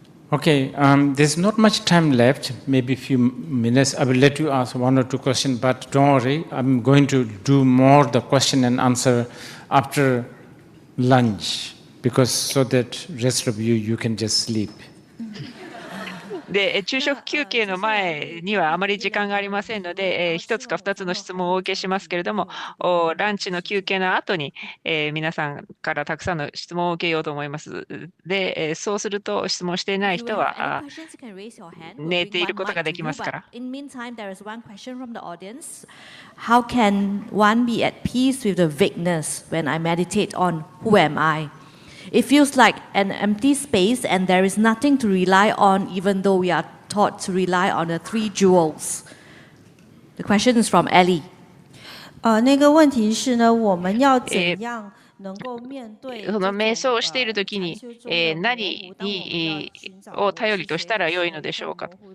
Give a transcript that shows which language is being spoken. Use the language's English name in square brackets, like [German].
[English] Okay, there's not much time left, maybe a few minutes. I will let you ask 1 or 2 questions, but don't worry, I'm going to do more the question and answer after lunch, because so that rest of you can just sleep. [Japanese] で、昼食休憩の前にはあまり時間がありませんので、1つか2つの質問をお受けしますけれども、ランチの休憩の後に、皆さんからたくさんの質問を受けようと思います。で、そうすると質問していない人は寝ていることができますから。 [English] In meantime, there is one question from the audience. How can one be at peace with the vagueness when I meditate on who am I? It feels like an empty space and there is nothing to rely on even though we are taught to rely on the 3 jewels. The question is from Ellie. [Chinese] 那个问题是呢，我们要怎样能够面对 [Japanese] その瞑想をしているときに、何を頼りとしたら良いのでしょうか。